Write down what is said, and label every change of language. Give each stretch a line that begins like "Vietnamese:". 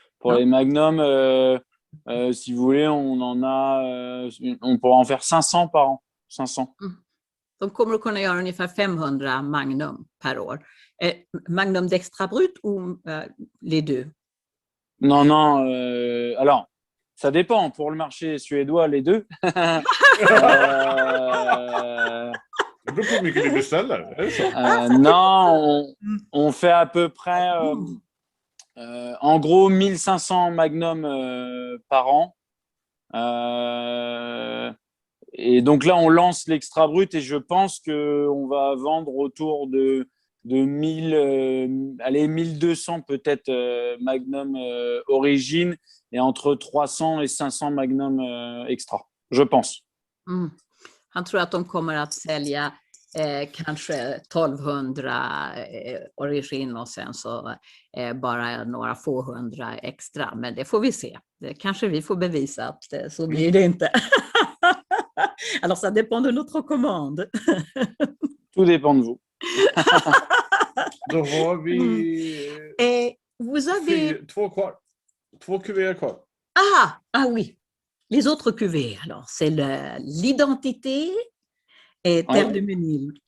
French: Pour les Magnum, si vous voulez, on en a, on pourra en faire 500 par an. 500.
Swedish: De kommer att kunna göra ungefär 500 Magnum per år.
French: Magnum d'extra brut ou les deux? Non, alors, ça dépend. Pour le marché suédois, les deux.
Swedish: Det beror på hur mycket du beställer. Är det så?
French: Non, on fait à peu près, en gros, 1500 Magnum par an. Et donc là, on lance l'extra brut et je pense qu'on va vendre autour de 1200 peut-être Magnum origine et entre 300 et 500 Magnum extra, je pense.
Swedish: Han tror att de kommer att sälja kanske 1200 origin och sen så bara några få hundra extra. Men det får vi se. Det kanske vi får bevisa att så blir det inte.
French: Alors ça dépend de notre commande. Tout dépend de vous.
Swedish: Då har vi
French: vous avez...
Swedish: 2 kvar. 2 kuvéer kvar.
French: Ah oui. Les autres cuvées, alors, c'est l'identité et terre de Ménil.